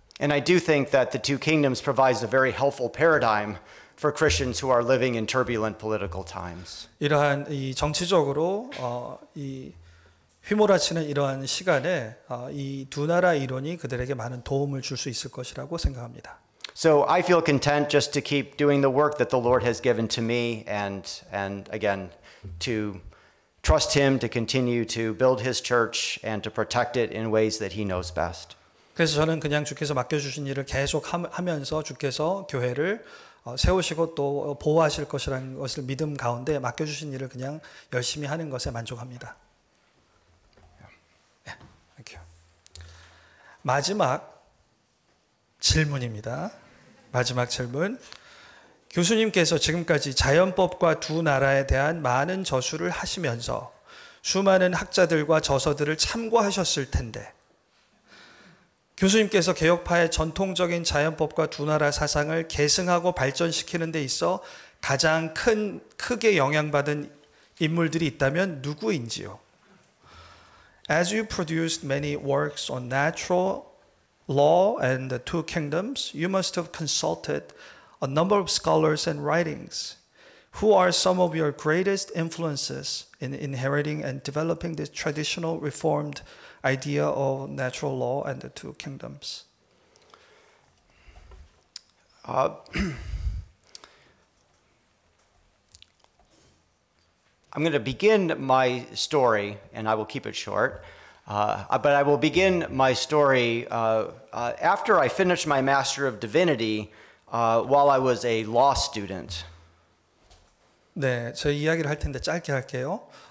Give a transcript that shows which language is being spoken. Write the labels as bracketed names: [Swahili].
[English] And I do think that the two kingdoms provides a very helpful paradigm for Christians who are living in turbulent political times. [Korean] 이러한 이 정치적으로 이 휘몰아치는 이러한 시간에 이 두 나라 이론이 그들에게 많은 도움을 줄 수 있을 것이라고 생각합니다. [English] So I feel content just to keep doing the work that the Lord has given to me and again to trust him to continue to build his church and to protect it in ways that he knows best. [Korean] 그래서 저는 그냥 주께서 맡겨주신 일을 계속 하면서 주께서 교회를 세우시고 또 보호하실 것이라는 것을 믿음 가운데 맡겨주신 일을 그냥 열심히 하는 것에 만족합니다. [English] Thank you. [Korean] 마지막 질문입니다. 마지막 질문. 교수님께서 지금까지 자연법과 두 나라에 대한 많은 저술을 하시면서 수많은 학자들과 저서들을 참고하셨을 텐데 교수님께서 개혁파의 전통적인 자연법과 두 나라 사상을 계승하고 발전시키는 데 있어 가장 크게 영향받은 인물들이 있다면 누구인지요? [English] As you produced many works on natural law and the two kingdoms, you must have consulted a number of scholars and writings. Who are some of your greatest influences in inheriting and developing this traditional reformed idea of natural law and the two kingdoms? I'm going to begin my story, and I will keep it short. But I will begin my story after I finished my Master of Divinity while I was a law student. [Korean] 네, 저희 이야기를 할 텐데 짧게 할게요.